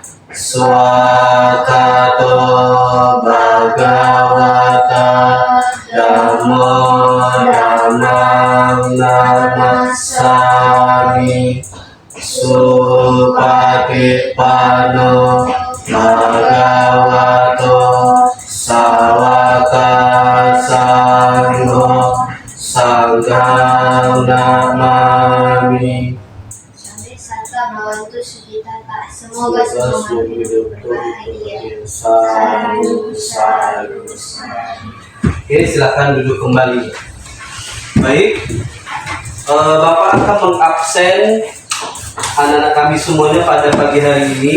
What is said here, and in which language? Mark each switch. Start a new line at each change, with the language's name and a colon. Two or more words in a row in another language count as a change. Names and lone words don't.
Pali: Swakato Bhagavata Dhammo Dhammam Namassami Supatipanno Bhagavato Sawaka Sangho Sangham Namami. Sampai Santa Bhavantu Sukhitata.
Indonesian: Semoga semua hidup berbahagia.
Pali: Sadu, sadu, sadu.
Indonesian: Oke, silakan duduk kembali. Baik, Bapak akan mengabsen anak-anak kami semuanya pada pagi hari ini.